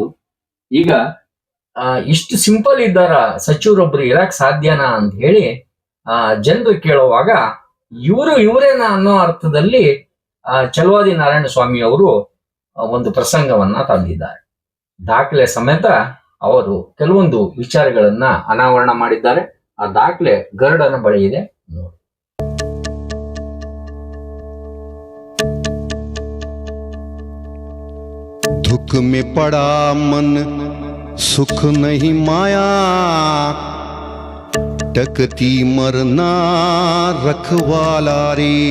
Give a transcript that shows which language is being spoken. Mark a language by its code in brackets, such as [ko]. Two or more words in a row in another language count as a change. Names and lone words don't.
[kn] ಈಗ ಇಷ್ಟು ಸಿಂಪಲ್ ಇದ್ದಾರ ಸಚಿವರೊಬ್ರು ಇರಕ್ ಸಾಧ್ಯನಾ ಅಂತ ಹೇಳಿ ಜನರು ಕೇಳುವಾಗ ಇವರೇನಾ ಅನ್ನೋ ಅರ್ಥದಲ್ಲಿ ಚಲವಾದಿ ನಾರಾಯಣ ಸ್ವಾಮಿ ಅವರು ಒಂದು ಪ್ರಸಂಗವನ್ನ ತಂದಿದ್ದಾರೆ. ದಾಖಲೆ ಸಮೇತ ಅವರು ಕೆಲವೊಂದು ವಿಚಾರಗಳನ್ನ ಅನಾವರಣ ಮಾಡಿದ್ದಾರೆ. ಆ ದಾಖಲೆ ಗರುಡನ ಬಳಿ ಇದೆ, ನೋಡಿ. [hi] दुख में पड़ा मन सुख नहीं माया, टकती मरना रखवाला रे।